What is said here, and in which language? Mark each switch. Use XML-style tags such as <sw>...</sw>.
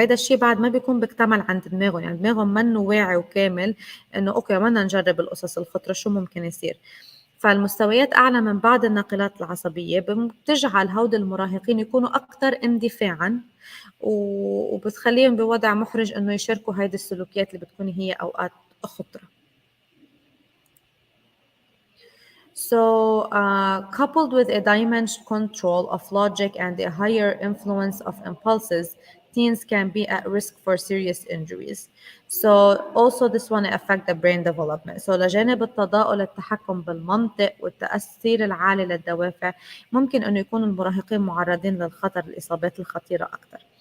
<ar>هيدا الشيء بعد ما بيكون بيكتمل عند دماغهم، يعني دماغهم منه واعي وكامل انه اوكي بدنا نجرب القصص الخطرة شو ممكن يصير. فالمستويات أعلى من بعض الناقلات العصبية بتجعل هود المراهقين يكونوا أكثر اندفاعا وبتخليهم بوضع محرج إنه يشاركوا هيدي السلوكيات اللي بتكون هي أوقات خطرة.</ar> <en>So, coupled with a diminished control of logic and a higher influence of impulses, teens can be at risk for serious injuries. So, also this one affect the brain development.</en> <ar>So, لجانب التضاؤل التحكم بالمنطق والتأثير العالي للدوافع، ممكن أن يكون المراهقين معرضين للخطر الإصابات الخطيرة أكثر.</ar>